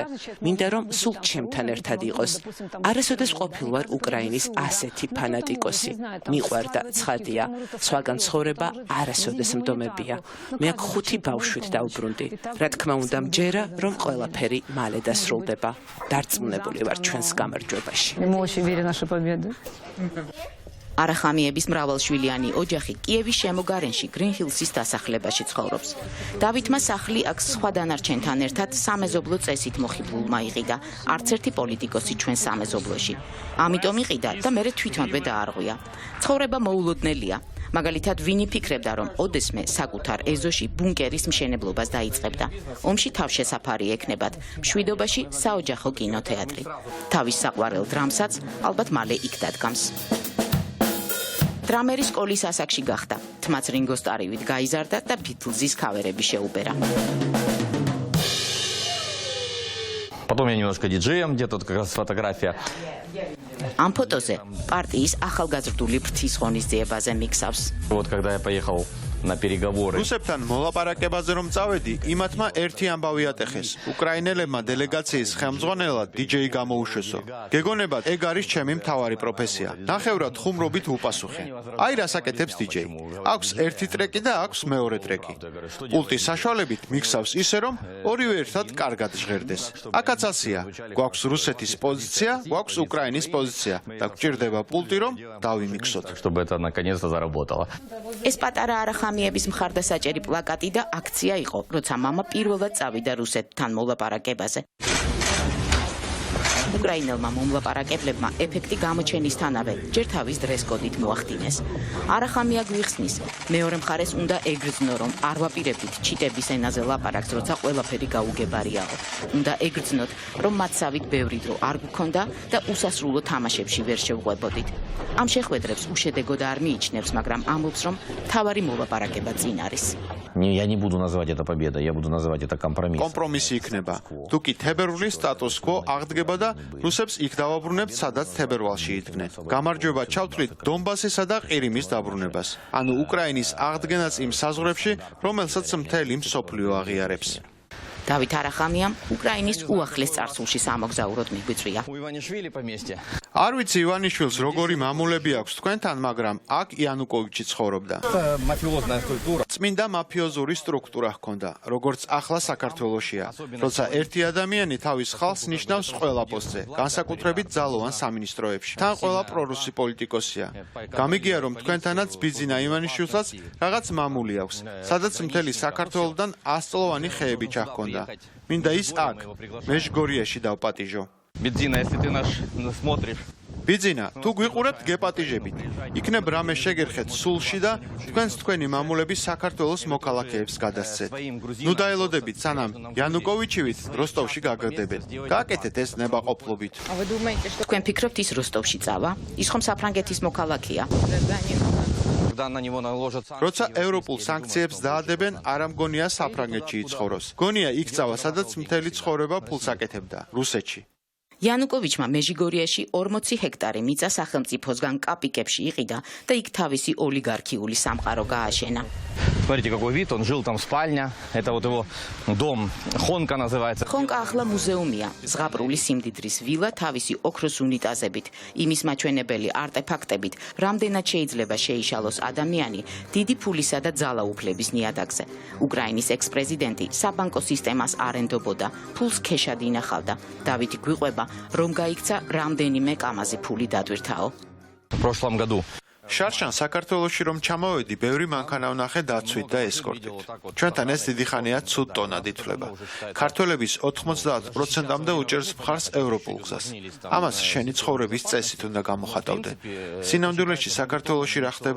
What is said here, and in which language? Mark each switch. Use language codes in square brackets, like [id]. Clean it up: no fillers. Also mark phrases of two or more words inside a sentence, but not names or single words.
[ka] მინდა რომ სულ ჩემთან ერთად იყოს. არასოდეს ყოფილვარ უკრაინის ასეთი ფანატიკოსი. მიყვარდა, ცხადია, სხვაგან ცხოვრება არასოდეს მდომებია. მე აქ 5 ბავშვით დავბრუნდი. რა თქმა უნდა, მჯერა, რომ ყველაფერი მალე დასრულდება. დარწმუნებული ვარ ჩვენს გამარჯვებაში. [ru] Мы очень верим в нашу победу. [ka] არახამიების მრავალშვილიანი ოჯახი კიევის შემოგარენში გრინჰილსის დასახლებაში ცხოვრობს. დავითმა სახლი აქ სხვა დანარჩენთან ერთად სამეზობლო წესით მოხიბლულმა იყიდა. არც ერთი პოლიტიკოსი ჩვენ სამეზობლოში. ამიტომ იყიდა და მერე თვითონვე დაარღვია. ცხოვრება მოულოდნელია. მაგალითად, ვინი ფიქრებდა, რომ ოდესმე საკუთარ ეზოში ბუნკერის მშენებლობას დაიწყებდა. ომში თავშესაფარი ექნებათ, მშვიდობაში საოჯახო კინოთეატრი. თავის საყვარელ დრამსაც ალბათ მალე იქ დადგამს. დრამერი სკოლის ასაკში გახდა. თმაც რინგო სტარივით გაიზარდა და ბიტლზის ქავერები შეუბერა. [ru] Потом я немножко диджеем, где тут как раз фотография. [ka] ამ ფოტოზე პარტიის ახალგაზრდული ფრთის ღონისძიებაზე მიქსავს. [ru] Вот когда я поехал на переговоры. [ka] რუსებთან მოლაპარაკებაზე რომ წავედი, იმათმა ერთი ამბავი ატეხეს. უკრაინელებმა დელეგაციის ხელმძღვანელად დიჯეი გამოუშვესო. გეგონებათ, ეგ არის ჩემი მთავარი პროფესია. ნახევრად ხუმრობით უპასუხე. აი რას აკეთებს დიჯეი. აქვს ერთი ტრეკი და აქვს მეორე ტრეკი. პულტის საშუალებით მიქსავს ისე, რომ ორივე ერთად კარგად ჟღერდეს. აქაც ასია. გვაქვს რუსეთის პოზიცია, გვაქვს უკრაინის პოზიცია და გვჭირდება პულტი, რომ დავიმიქსოთ. [ru] Чтобы это наконец-то заработало. [ka] ეს პატარა არახამიების მხარდასაჭერი პლაკატი და აქცია იყო, როცა მამა პირველად წავიდა რუსეთთან მოლაპარაკებაზე. უკრაინელმა მომლაპარაკებლებმა ეფექტი გამოჩენისთანავე ჯერ თავის დრესკოდით მოახდინეს. არახამია გვიხსნის, მეორე მხარეს უნდა ეგრძნო, რომ არ ვაპირებდით ჩიტების ენაზე ლაპარაკს, როცა ყველაფერი გაუგებარიაო. უნდა ეგრძნოთ, რომ მათსავით ბევრი დრო არ გქონდა და უსასრულო თამაშებში ვერ შევყვებოდით. ამ შეხვედრებს უშედეგოდ არ მიიჩნევს, მაგრამ ამბობს, რომ თავარი მოლაპარაკება წინ არის. [ru] Я не буду называть это победой, я буду называть это компромиссом. [ka] კომპრომისი იქნება. თუკი თებერვლის სტატუს-კვო აღდგება და რუსებს იქ დავაბრუნებთ, სადაც თებერვალში იდგნენ. გამარჯვება ჩავთვლით დონბასისა და ყირიმის დაბრუნებას. ანუ უკრაინის აღდგენას იმ საზღვრებში, რომელსაც მთელი მსოფლიო აღიარებს. დავით არახამიამ უკრაინის უახლეს წარსულში სამოგზაუროდ მიგვიწვია. [ru] У Иванишвили поместье. [ka] არ ვიცი ივანიშვილს როგორი მამულები აქვს თქვენთან, მაგრამ აქ იანუკოვიჩი ცხოვრობდა. [ru] Мафиозная культура. [ka] წმინდა მაფიოზური სტრუქტურა ჰქონდა, როგორც ახლა საქართველოშია. როცა ერთი ადამიანი თავის ხალხს ნიშნავს ყველა პოსტზე, განსაკუთრებით ძალოვან სამინისტროებში. თან ყველა პრორუსი პოლიტიკოსია. გამიგია, რომ თქვენთანაც ბიძინა ივანიშვილსაც რაღაც მამული აქვს, სადაც მთელი საქართველოდან 100-წლოვანი ხეები ჩაჰქონდა. მინდა ის აქ, მეჟგორიაში დავპატიჟო. [ru] Бедзина, если ты наш смотришь. [ka] ბიძინა, თუ გვიყურებთ, გეპატიჟებით. იქნებ რამე შეგერხეთ სულში და თქვენს თქვენი მამულები საქართველოს მოქალაქეებს გადასცეთ. ნუ დაელოდებით, სანამ იანუკოვიჩივით როსტოვში გაგრდებეთ. გააკეთეთ ეს ნებაყოფლობით. თქვენ ფიქრობთ ის როსტოვში წავა? ის ხომ საფრანგეთის მოქალაქეა? [ru] Когда на него наложат [ka] როცა ევროპულ სანქციებს დაადებენ, არ ამგონია საფრანგეთში იცხოვროს. გონია იქ წავა, სადაც მთელი ცხოვრება ფულს აკეთებდა, რუსეთში. იანუკოვიჩმა მეჟიგორიაში 40 ჰექტარი მიწა სახელმწიფოსგან კაპიკებში იყიდა და იქ თავისი ოლიგარქიული სამყარო გააშენა. [ru] Смотрите, какой вид, он жил там спальня. Это вот его дом, Хонка называется. [ka] ხონკა ახლა მუზეუმია, ზღაპრული სიმდიდრის ვილა თავისი ოქროს უნიტაზებით, იმის მაჩვენებელი არტეფაქტებით, რამდენად შეიძლება შეიშალოს ადამიანი დიდი ფულისა და ძალაუფლების ნიადაგზე. უკრაინის ექს-პრეზიდენტი საბანკო სისტემას არ ენდობოდა, ფულს ქეშად ინახავდა. დავითი გვიყვება, რომ გაიქცა რამდენიმე კამაზი ფული დატვირთაო. [ru] В прошлом году. [ka] შარშან საქართველოში რომ ჩამოვედი, ბევრი მანქანა ვნახე დაცვით და ესკორტით. ჩვენთან ეს დიდი ხანია ცუდ ტონად ითვლება. ქართველების 90%-მდე უჭერს მხარს ევროპულ გზას. ამას შენი ცხოვრების წესით უნდა გამოხატავდე. სინამდვილეში საქართველოში რა ხდება?